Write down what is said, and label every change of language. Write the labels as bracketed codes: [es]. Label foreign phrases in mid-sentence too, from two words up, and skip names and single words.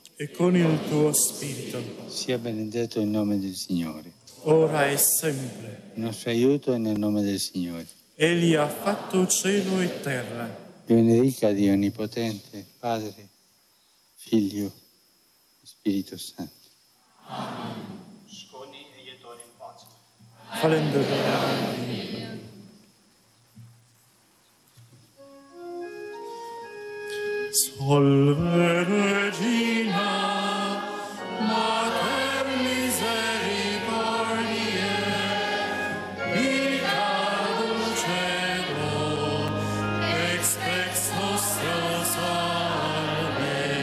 [it] E con il tuo spirito. Sia benedetto il nome del Signore. Ora e sempre. Il nostro aiuto è nel nome del Signore. Egli ha fatto cielo e terra. Vi benedica Dio Onnipotente, Padre, Figlio e Spirito Santo. Amen. Falendo bene. [la] Salve Regina, Mater misericordiae, vita dulcedo, ex nostro salve.